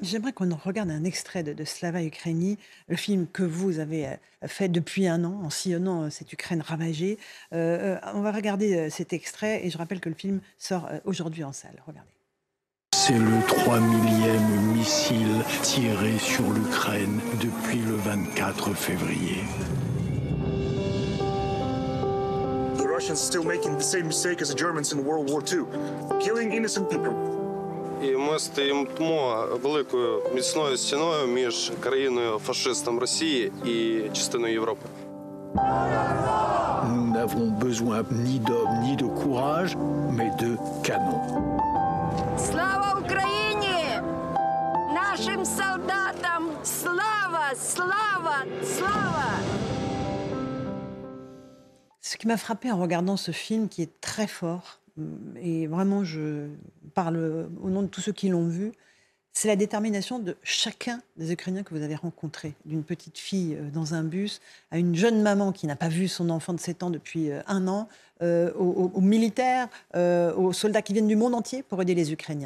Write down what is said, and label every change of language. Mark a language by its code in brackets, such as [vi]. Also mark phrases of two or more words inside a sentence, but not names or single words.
[fr] J'aimerais qu'on regarde un extrait de Slava Ukraini, le film que vous avez fait depuis un an en sillonnant cette Ukraine ravagée. On va regarder cet extrait et je rappelle que le film sort aujourd'hui en salle. Regardez. C'est le 3 millième missile tiré sur l'Ukraine depuis le 24 février. [en] The Russians still making the same mistake as the Germans in World War II, killing innocent people. [uk] І ми стоїмо великою міцною стіною між країною-фашистом Росії і частиною Європи. [fr] Nous n'avons besoin ni d'hommes ni de courage, mais de canons. [uk] Слава Україні! Нашим солдатам слава, слава, слава! [fr] Ce qui m'a frappé en regardant ce film qui est très fort, et vraiment je parle au nom de tous ceux qui l'ont vu, c'est la détermination de chacun des Ukrainiens que vous avez rencontrés, d'une petite fille dans un bus, à une jeune maman qui n'a pas vu son enfant de 7 ans depuis un an, aux militaires, aux soldats qui viennent du monde entier pour aider les Ukrainiens.